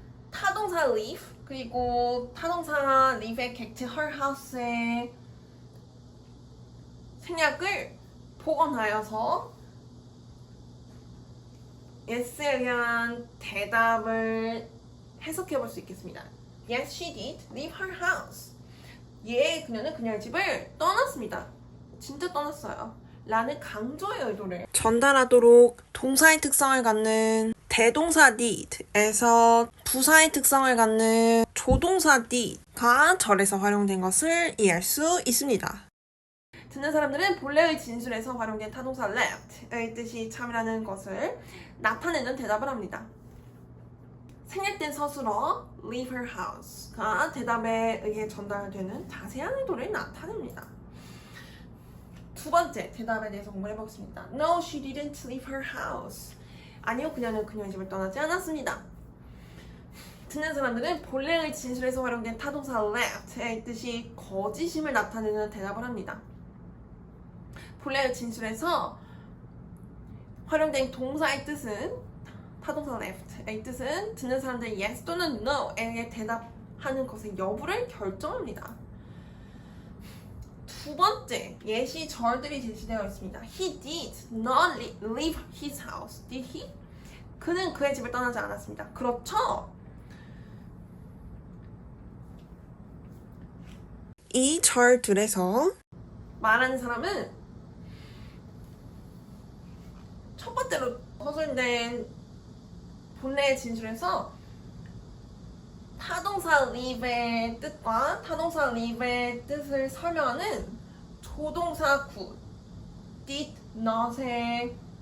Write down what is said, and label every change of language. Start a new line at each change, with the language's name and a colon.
Korean: 타동사 leave 그리고 타동사 leave의 객체 her house의 생략을 복원하여서 yes에 의한 대답을 해석해 볼 수 있겠습니다.
English: Yes, she did leave her house.
Korean: 예, 그녀는 그녀의 집을 떠났습니다. 진짜 떠났어요. 라는 강조의 의도를 전달하도록 동사의 특성을 갖는 대동사 did에서 부사의 특성을 갖는 조동사 did가 절에서 활용된 것을 이해할 수 있습니다. 듣는 사람들은 본래의 진술에서 활용된 타동사 left의 뜻이 참이라는 것을 나타내는 대답을 합니다. 생략된 서술어
English: leave her house
Korean: 가 대답에 의해 전달되는 자세한 의도를 나타냅니다. 두 번째 대답에 대해서 공부를 해보겠습니다.
English: No, she didn't leave her house.
Korean: 아니요, 그녀는 그녀의 집을 떠나지 않았습니다. 듣는 사람들은 본래의 진술에서 활용된 타동사 left의 뜻이 거짓임을 나타내는 대답을 합니다. 본래의 진술에서 활용된 동사의 뜻은 타동사 left의 뜻은 듣는 사람들이 yes 또는 no에 대답하는 것의 여부를 결정합니다. 두 번째 예시절들이 제시되어 있습니다.
English: He did not leave his house. Did he?
Korean: 그는 그의 집을 떠나지 않았습니다. 그렇죠? 이 절들에서 말하는 사람은 첫 번째로 서술된 본래의 진술에서 타동사 leave의 뜻과 타동사 leave의 뜻을 설명하는 조동사 구 did not에